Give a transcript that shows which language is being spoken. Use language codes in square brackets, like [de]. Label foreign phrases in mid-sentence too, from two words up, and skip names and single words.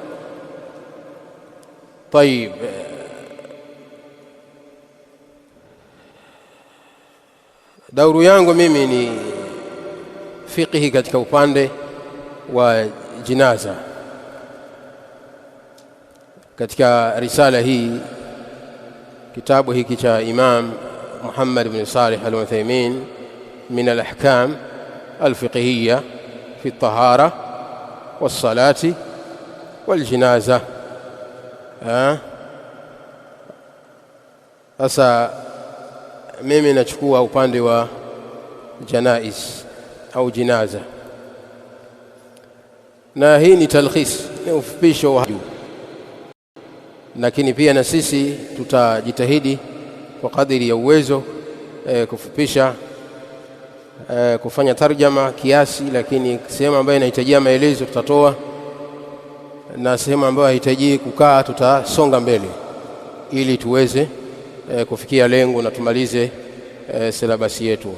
[sw] Tayib, dauru yangu mimi ni fiqhi katika upande wa jinaza. Katika risala hii, kitabu hiki cha Imam [ar] محمد بن صالح العثيمين من الأحكام الفقهية في الطهارة والصلاة والجنازة. [sw] Sasa mimi nachukua upande wa janaiz au jinaza, na hii ni talkhis, ni ufupisho wa juu, lakini pia na sisi tutajitahidi kwa kadiri ya uwezo kufupisha, kufanya tarjama kiasi, lakini sehemu ambayo inahitajia maelezo tutatoa, na sehemu ambayo haihitaji kukaa tutasonga mbele ili tuweze kufikia lengo na tumalize silabasi yetu.